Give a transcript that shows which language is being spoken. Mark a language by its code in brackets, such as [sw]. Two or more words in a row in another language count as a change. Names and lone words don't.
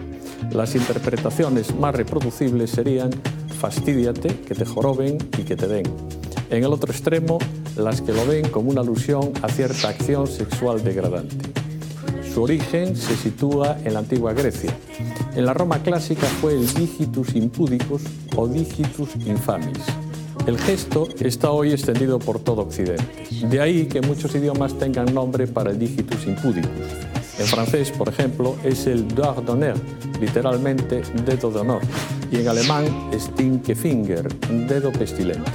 [es] Las interpretaciones más reproducibles serían fastídiate, que te joroben y que te den. En el otro extremo, las que lo ven como una alusión a cierta acción sexual degradante. Su origen se sitúa en la antigua Grecia. En la Roma clásica fue el [la] digitus impudicus [es] o [la] digitus infamis. [es] El gesto está hoy extendido por todo Occidente. De ahí que muchos idiomas tengan nombre para el [la] digitus impudicus. [es] En francés, por ejemplo, es el [fr] doigt d'honneur, [es] literalmente dedo de honor, y en alemán Stinkefinger, dedo pestilente.